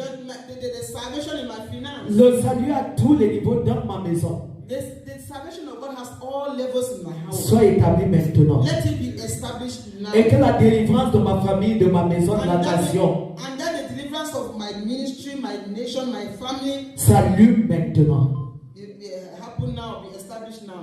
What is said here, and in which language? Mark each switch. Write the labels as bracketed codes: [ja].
[en] the salvation in my finance. [fr] le salut à tous les niveaux dans ma maison, [en] The salvation of God has all levels in my house. [fr] soit établi maintenant. [en] Let it be established now. [fr] Et que la délivrance de ma famille, de ma maison, de la nation, [en] And that the deliverance of my ministry, my nation, my family, [fr] s'allume maintenant. [en] it happen now, be established now.